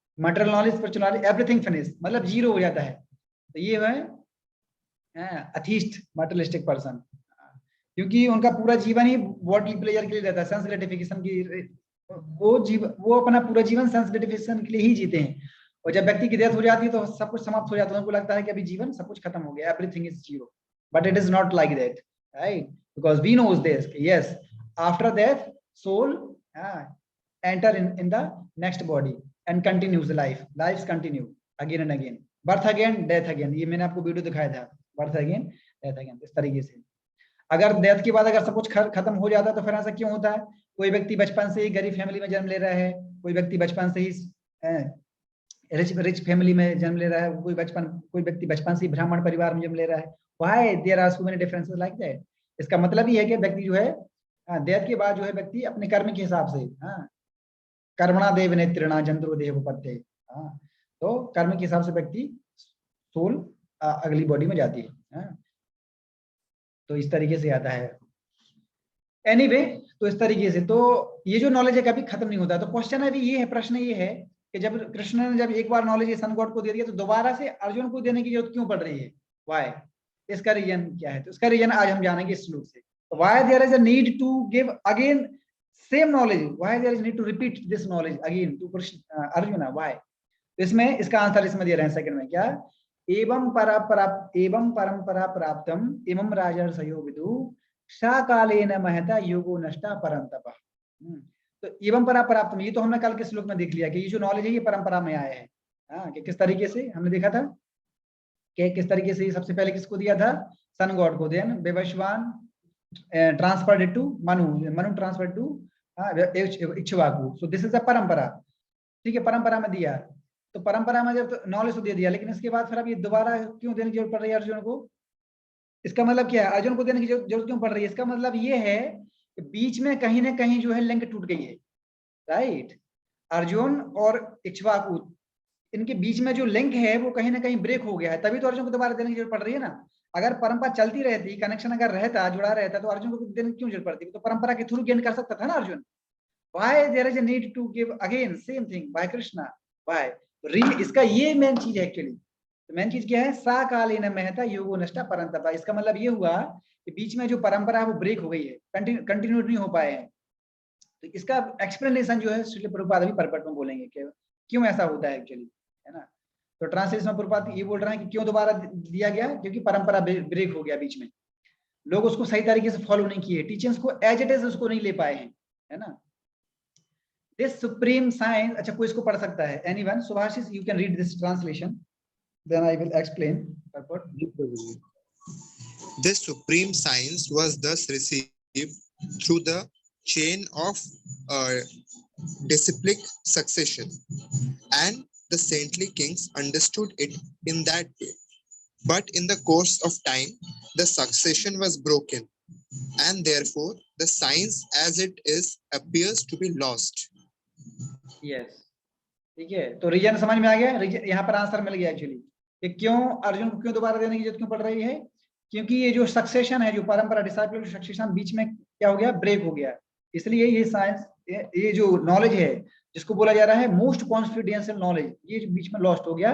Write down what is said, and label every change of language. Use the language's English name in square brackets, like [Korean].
[Hindi] Material knowledge, spiritual knowledge, everything finish, मतलब zero हो जाता है। तो ये है अथिस्ट मटेरियलिस्टिक पर्सन, क्योंकि उनका पूरा जीवन ही बॉडी प्लेजर के लिए रहता है, सेंस ग्रेटिफिकेशन की। वो अपना पूरा जीवन सेंस ग्रेटिफिकेशन के लिए ही जीते हैं, और जब व्यक्ति की डेथ हो जाती है तो सब कुछ समाप्त हो जाता है, उनको लगता है कि अभी जीवन सब कुछ खत्म हो गया, [English] Everything is zero. But it is not like that, right, because we knows this, yes, after death soul enter in the next body and continues life continue again and again, birth again, death again। [Hindi] ये मैंने आपको video दिखाया था, [English] birth again, death again, [Hindi] इस तरीके से। अगर death के बाद अगर सब कुछ खत्म हो जाता है, तो फिर ऐसा क्यों होता है? कोई व्यक्ति बचपन से ही गरीब फैमिली में जन्म ले रहा है, कोई व्यक्ति बचपन से ही रिच फैमिली में जन्म ले रहा है, कोई व्यक्ति बचपन से ही ब्राह्मण परिवार में जन्म ले रहा है। [English] Why there are so many differences like that? [Hindi] इसका मतलब ये है कि व्यक्ति जो है डेथ के बाद जो है व्यक्ति अपने कर्म के हिसाब से, [Sanskrit] कर्मणा देव नेत्रिणा जंतु देव पत्ते, [Hindi] तो कर्म के हिसाब से व्यक्ति सोल अगली बॉडी में जाती है। तो इस तरीके से आता है। एनीवे, तो इस तरीके से तो ये जो नॉलेज है कभी खत्म नहीं होता। तो क्वेश्चन अभी ये है, प्रश्न ये है कि जब कृष्ण ने जब एक बार नॉलेज सन गॉड को दे दिया, तो दोबारा से अर्जुन को देने की जरूरत क्यों पड़ रही है? व्हाई? इसका रीजन क्या है? तो इसका रीजन आज हम जानेंगे इस श्लोक से। [English] तो why there is a need to give again same knowledge, why there is need to repeat this knowledge again to Arjuna? Why? [Hindi] इसमें इसका आंसर इसमें दे रहे हैं सेकंड में, क्या? [Sanskrit] एवं परंपरा प्राप्तम इमं राजर्षयो विदु सा कालेन महता योगो नष्टा परंतप। [Hindi] तो एवं परा प्राप्तम, ये तो हमने कल के श्लोक में देख लिया कि ये जो नॉलेज है ये परंपरा में आया है। कि किस तरीके से हमने देखा था कि किस तरीके से सबसे पहले किसको दिया था? सन गॉड को। [English] Then Vivasvan transferred it to Manu transferred to Ikshvaku. So this is a parampara, [Hindi] ठीक है, परंपरा में दिया। तो परंपरा में जब नॉलेज तो दे दिया, लेकिन इसके बाद फिर अब ये दोबारा क्यों देने की जरूरत पड़ रही है अर्जुन को? इसका मतलब क्या है? अर्जुन को देने की जरूरत क्यों पड़ रही है? इसका मतलब ये है कि बीच में कहीं ना कहीं जो है लिंक टूट गई है, राइट। अर्जुन और इक्ष्वाकु, इनके बीच में जो लिंक है वो कहीं ना कहीं ब्रेक हो गया है, तभी तो अर्जुन को दोबारा देने की जरूरत पड़ रही है ना। अगर परंपरा चलती रहती, कनेक्शन अगर रहता, जुड़ा रहता, तो अर्जुन को देने की क्यों जरूरत पड़ती? तो परंपरा के थ्रू गेन कर सकता था ना Arjun. [English] Why there is a need to give again same thing by Krishna? Why? [Hindi] इसका ये मेन चीज है एक्चुअली। तो मेन चीज क्या है? [Sanskrit] सा कालेन महता योगो नष्टा परंतप। [Hindi] इसका मतलब ये हुआ कि बीच में जो परंपरा है वो ब्रेक हो गई है, कंटिन्यू नहीं हो पाए हैं। तो इसका एक्सप्लेनेशन जो है श्रील प्रभुपाद अभी परपट में बोलेंगे कि क्यों ऐसा होता है एक्चुअली, है ना। तो ट्रांसलेशन में प्रभुपाद ये बोल रहे हैं कि क्यों दोबारा दिया गया, क्योंकि परंपरा ब्रेक हो गया बीच में, लोग उसको सही तरीके से फॉलो नहीं किए, टीचिंग्स को एज इट इज उसको नहीं ले पाए हैं, है ना। [English] this supreme science, [Hindi] अच्छा कोई इसको पढ़ सकता है? [English] Anyone? Subhashis, you can read this translation, then I will explain purport. This supreme science was thus received through the chain of disciplic succession, and the saintly kings understood it in that way. But in the course of time, the succession was broken, and therefore the science as it is appears to be lost. [Hindi] Yes, ठीक है। तो reason समझ में आ गया, यहाँ पर answer मिल गया actually कि क्यों अर्जुन को क्यों दोबारा देने की जरूरत क्यों पड़ रही है। क्योंकि ये जो सक्सेशन है, जो परंपरा डिसाइपल सक्सेशन बीच में क्या हो गया? ब्रेक हो गया। इसलिए ये साइंस, ये जो नॉलेज है जिसको बोला जा रहा है मोस्ट कॉन्फिडेंशियल नॉलेज, ये बीच में लॉस्ट हो गया।